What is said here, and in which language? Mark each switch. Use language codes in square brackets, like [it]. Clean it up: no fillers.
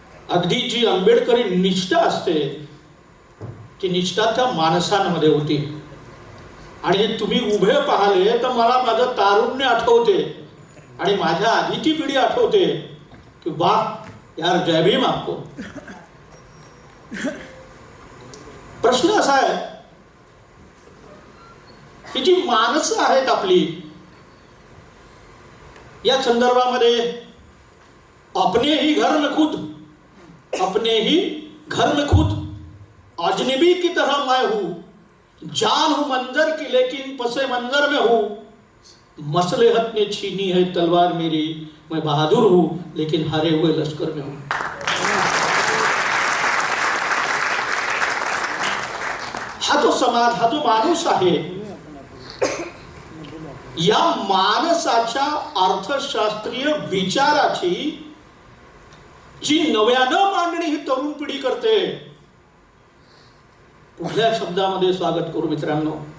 [mr] अगदी जी आंबेडकरी निष्ठा असते ती निष्ठा त्या माणसांमध्ये होती. आणि हे तुम्ही उभे पाहिले तर मला माझं तारुण्य आठवते आणि माझ्या आधीची पिढी आठवते की [hi] वाह यार, जय भीम आपको. [mr] प्रश्न असा आहे की जी माणसं आहेत आपली, या संदर्भामध्ये [hi] अपने ही घर में खुद, अपने ही घर में खुद, अजनबी की तरह मैं हूं, जान हूं मंजर की लेकिन पसे मंजर में हूं, मसलेहत ने छीनी है तलवार मेरी, मैं बहादुर हूं लेकिन हारे हुए लश्कर में हूं. [mr] हा तो समाज, हा तो माणूस आहे. या माणसाच्या अर्थशास्त्रीय विचाराची जी नव्यानं मांडणी ही तरुण पिढी करते, कुठल्या शब्दामध्ये स्वागत करू मित्रांनो.